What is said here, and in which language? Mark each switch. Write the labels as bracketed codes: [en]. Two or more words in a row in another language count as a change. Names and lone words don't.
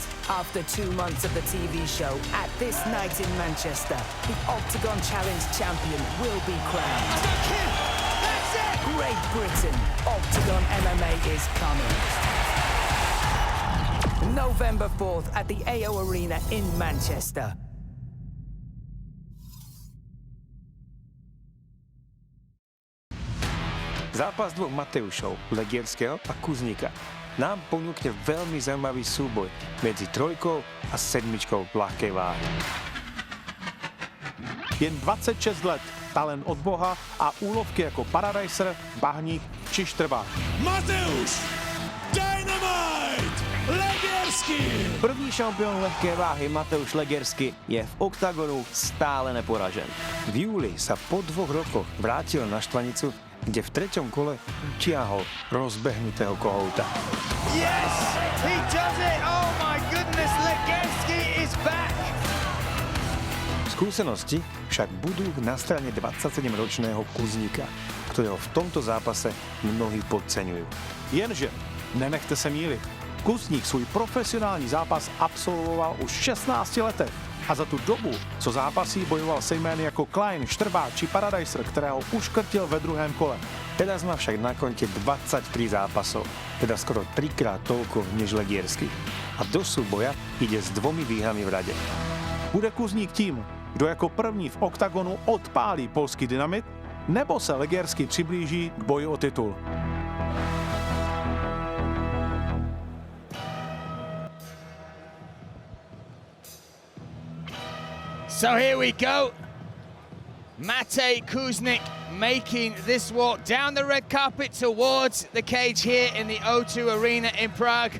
[en] After 2 months of the TV show, at this night in Manchester, the OKTAGON Challenge champion will be crowned. That's it! Great Britain, OKTAGON MMA is coming. November 4th at the AO Arena in Manchester. [sk] Zápas dvoch Mateušov, Legierského a Kuzníka nám ponúkne veľmi zaujímavý súboj medzi 3 a 7 v ľahkej váhe. [cs] Jen 26 let, talent od Boha a úlovky jako Paradiser, Bahník či Štrbák. [en] Mateusz! DYNAMITE! Legierski! [cs] První šampion lehké váhy Mateusz Legierski je v oktagonu stále neporažen. [sk] V júli sa po 2 rokoch vrátil na štvanicu, kde v 3. kole utiahol rozbehnutého kohouta. [en] Yes! He does it! Oh my goodness! Legierski is back! [sk] Skúsenosti však budú na strane 27-ročného Kuzníka, ktorého v tomto zápase mnohí podceňujú. [cs] Jenže, nenechte se mýlit, Kuzník svůj profesionální zápas absolvoval už v 16 letech. A za tu dobu, co zápasí, bojoval se jmény jako Klein, Štrbák či Paradiser, kterého uškrtil ve 2. kole. [sk] Teraz má však na konte 23 zápasov, teda skoro 3-krát toľko než Legierski. A do súboja ide s 2 výhrami v rade. [cs] Bude Kuzník tím, kdo jako první v oktagonu odpálí polský dynamit, nebo se Legierski přiblíží k boji o titul? [en] So here we go. Matěj Kuznik making this walk down the red carpet towards the cage here in the O2 Arena in Prague.